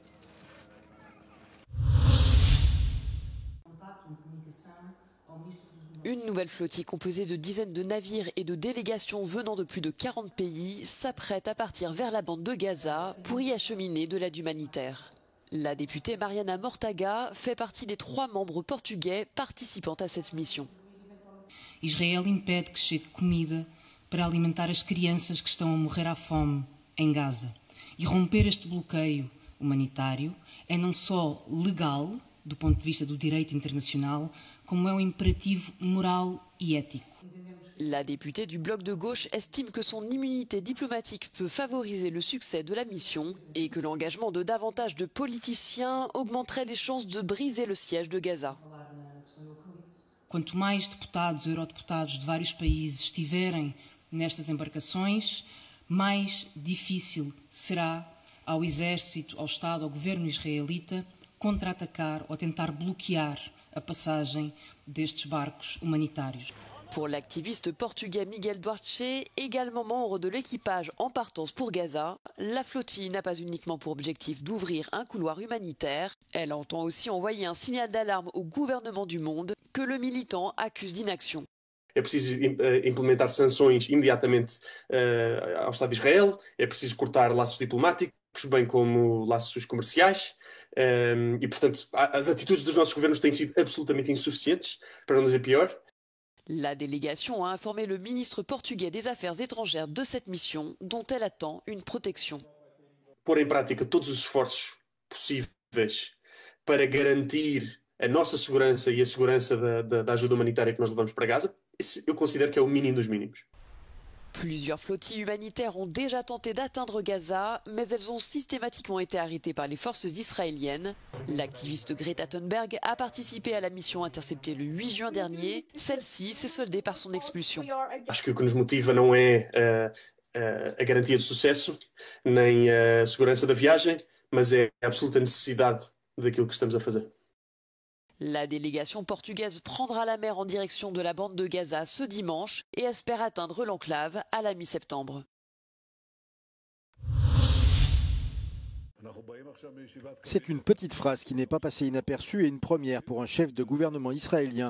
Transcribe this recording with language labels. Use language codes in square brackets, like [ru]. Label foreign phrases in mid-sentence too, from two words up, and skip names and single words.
[fr] Une nouvelle flottille composée de dizaines de navires et de délégations venant de plus de 40 pays s'apprête à partir vers la bande de Gaza pour y acheminer de l'aide humanitaire. La députée Mariana Mortágua fait partie des 3 membres portugais participant à cette mission. [pt] Israel impede que chegue comida para alimentar as crianças que estão a morrer à fome em Gaza. E romper este bloqueio humanitário é não só legal, do ponto de vista do direito internacional, como é um imperativo moral e ético. [fr] La députée du bloc de gauche estime que son immunité diplomatique peut favoriser le succès de la mission et que l'engagement de davantage de politiciens augmenterait les chances de briser le siège de Gaza. [pt] Quanto mais deputados, eurodeputados de vários países estiverem nestas embarcações, mais difícil será ao exército, ao Estado, ao governo israelita contra-atacar ou tentar bloquear a passagem destes barcos humanitários. [fr] Pour l'activiste portugais Miguel Duarte, également membre de l'équipage en partance pour Gaza, la flottille n'a pas uniquement pour objectif d'ouvrir un couloir humanitaire, elle entend aussi envoyer un signal d'alarme au gouvernement du monde que le militant accuse d'inaction. [pt] É preciso implementar sanções imediatamente ao Estado de Israel, é preciso cortar laços diplomáticos, bem como laços comerciais, e, portanto, as atitudes dos nossos governos têm sido absolutamente insuficientes, para não dizer pior. [fr] La délégation a informé le ministre portugais des Affaires étrangères de cette mission, dont elle attend une protection. [pt] Pôr em prática todos os esforços possíveis para garantir a nossa segurança e a segurança da ajuda humanitária que nós levamos para Gaza, esse eu considero que é o mínimo dos mínimos. [fr] Plusieurs flottilles humanitaires ont déjà tenté d'atteindre Gaza, mais elles ont systématiquement été arrêtées par les forces israéliennes. L'activiste Greta Thunberg a participé à la mission interceptée le 8 juin dernier. Celle-ci s'est soldée par son expulsion. [pt] Acho que o que nos motiva não é a garantia de sucesso, nem a segurança da viagem, mas é a absoluta necessidade daquilo que estamos a fazer. [fr] La délégation portugaise prendra la mer en direction de la bande de Gaza ce dimanche et espère atteindre l'enclave à la mi-septembre. C'est une petite phrase qui n'est pas passée inaperçue et une première pour un chef de gouvernement israélien.